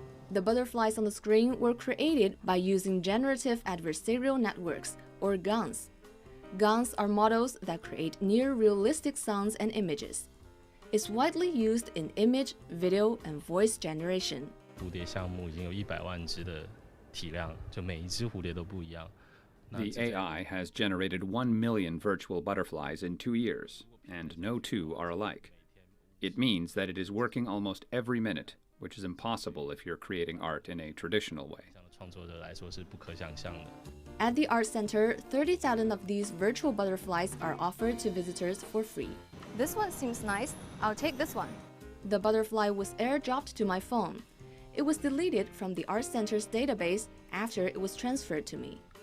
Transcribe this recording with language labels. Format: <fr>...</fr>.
<en>The butterflies on the screen were created by using generative adversarial networks, or GANs. GANs are models that create near-realistic sounds and images. It's widely used in image, video, and voice generation.</en> <zh>蝴蝶项目已经有100万只的体量，就每一只蝴蝶都不一样。</zh> <en>The AI has generated 1 million virtual butterflies in 2 years, and no two are alike. It means that it is working almost every minute, which is impossible if you're creating art in a traditional way.</en> <zh>创作者来说是不可想象的。</zh> <en>At the art center, 30,000 of these virtual butterflies are offered to visitors for free. This one seems nice. I'll take this one. The butterfly was airdropped to my phone. It was deleted from the art center's database after it was transferred to me.</en>